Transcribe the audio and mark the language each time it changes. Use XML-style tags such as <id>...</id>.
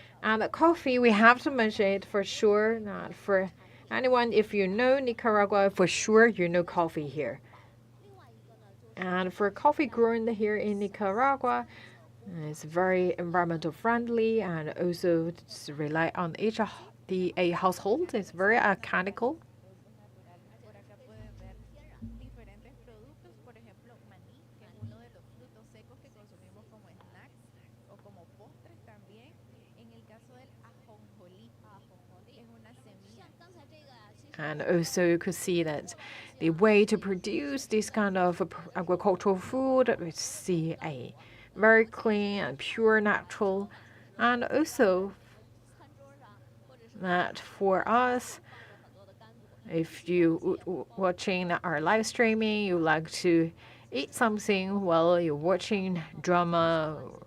<en>And the coffee, we have to mention it for sure, not for anyone. If you know Nicaragua, for sure you know coffee here. And for coffee grown here in Nicaragua, it's very environmental friendly, and also rely on each a household. It's very economical.</en> <es>Por acá pueden ver diferentes productos, por ejemplo, maní, que es uno de los frutos secos que consumimos como snacks o como postres también. En el caso del ajonjolí, es una semilla.</es> <en>And also you could see that the way to produce this kind of agricultural food, we see a very clean and pure natural, and also that for us, if you watching our live streaming, you like to eat something while you're watching drama,</en>